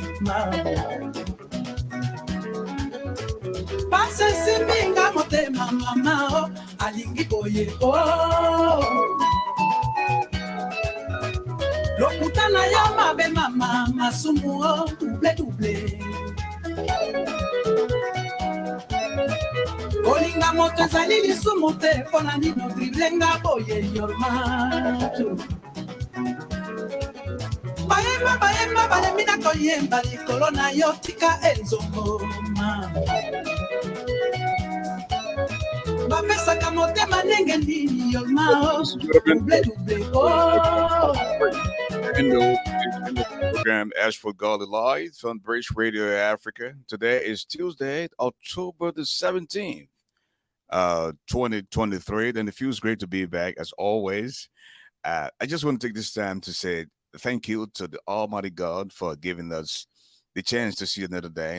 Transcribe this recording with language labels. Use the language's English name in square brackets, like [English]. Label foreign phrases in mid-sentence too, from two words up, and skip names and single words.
[Lingala] pase simbinga motema mama alingi boye lokutana ya mabe mama masumu double Olinga moto zali lisumu te pona nino driblenga boye yormato Baemba balemina koyemba likolo na yo tika enzongoma Bapesaka motema ndenge nini yormao double [English] In the program ASHFORD GARLEY Live on British Radio Africa. Today is Tuesday, October the 17th, 2023. And it feels great to be back as always. I just want to take this time to say thank you to the Almighty God for giving us the chance to see another day.